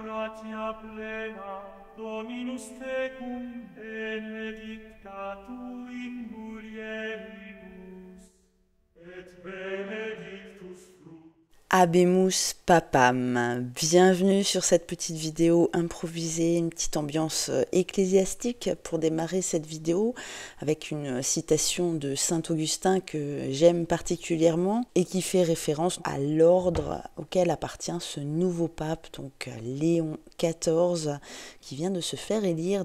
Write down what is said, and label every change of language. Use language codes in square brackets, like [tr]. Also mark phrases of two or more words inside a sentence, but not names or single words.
[la] gratia plena, Dominus tecum, benedicta tu in mulieribus, et benedictus fructus. Habemus Papam, [fr] bienvenue sur cette petite vidéo improvisée, une petite ambiance ecclésiastique pour démarrer cette vidéo avec une citation de Saint Augustin que j'aime particulièrement et qui fait référence à l'ordre auquel appartient ce nouveau pape, donc Léon XIV, qui vient de se faire élire.